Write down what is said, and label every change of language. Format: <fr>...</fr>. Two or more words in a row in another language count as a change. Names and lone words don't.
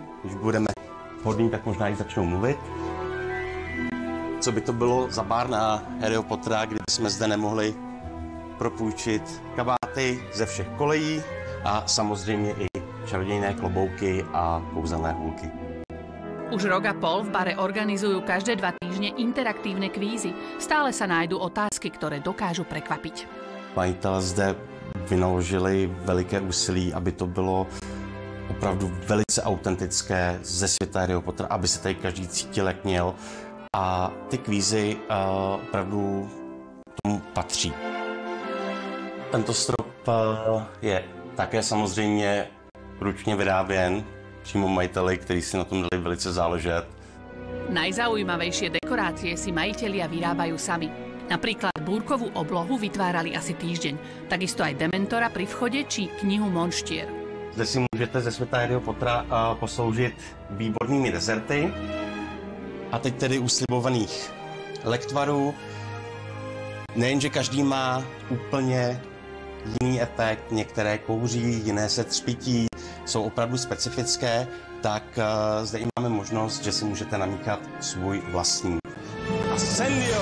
<cs>Když budeme vhodní, tak možná i začnou mluvit. Co by to bylo za bar na Harryho Pottera, kdyby jsme zde nemohli propůjčit kabáty ze všech kolejí a samozřejmě i čarodějné klobouky a kouzelné hůlky.</cs> <sk>Už rok a pol v bare organizujú každé 2 týždne interaktívne kvízy. Stále sa nájdú otázky, ktoré dokážu prekvapiť.</sk> <cs>Majitelé zde vynaložili veliké úsilí, aby to bylo opravdu velice autentické ze světa Harryho Pottera, aby se tady každý cítil, jak měl. A ty kvízy opravdu tomu patří. Tento strop je také samozřejmě ručně vyráběn přímo majiteli, kteří si na tom dali velice záležet.</cs> <sk>Najzaujímavejšie dekorácie si majitelia vyrábajú sami. Napríklad búrkovú oblohu vytvárali asi týždeň, takisto aj Dementora pri vchode či knihu Monštier.</sk> <cs>Zde si můžete ze světa Harryho Pottera posloužit výbornými dezerty. A teď tedy u slibovaných lektvarů. Nejenže každý má úplně jiný efekt, některé kouří, jiné se třpití, jsou opravdu specifické, tak zde i máme možnost, že si můžete namíchat svůj vlastní.</cs>